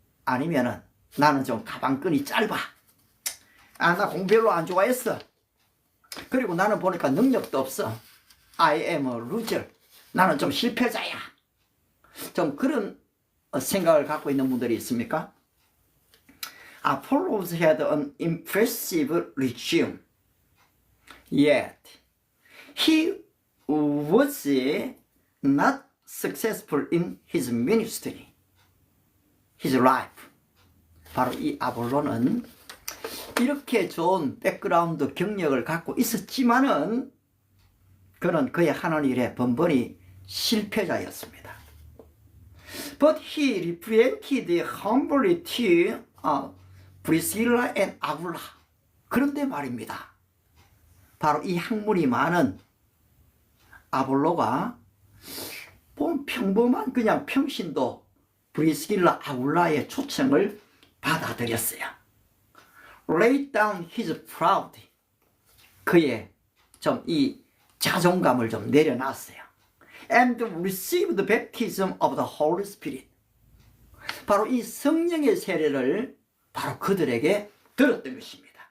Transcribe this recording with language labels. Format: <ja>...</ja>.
<ko>아니면은 나는 좀 가방끈이 짧아. 나 공부 별로 안 좋아했어. 그리고 나는 보니까 능력도 없어.</ko> <en>I am a loser.</en> <ko>나는 좀 실패자야. 좀 그런 생각을 갖고 있는 분들이 있습니까?</ko> <en>Apollos had an impressive resume. Yet, he was not successful in his ministry, his life.</en> <ko>바로 이 아볼로는 이렇게 좋은 백그라운드 경력을 갖고 있었지만은 그는 그의 하는 일에 번번이 실패자였습니다.</ko> <en>But he represented humbly to Priscilla and Aquila.</en> <ko>그런데 말입니다. 바로 이 학문이 많은 아볼로가 평범한 그냥 평신도 브리스길라 아굴라의 초청을 받아들였어요.</ko> <en>Lay down his pride.</en> <ko>그의 좀 이 자존감을 좀 내려놨어요.</ko> <en>And received the baptism of the Holy Spirit.</en> <ko>바로 이 성령의 세례를 바로 그들에게 들었던 것입니다.</ko>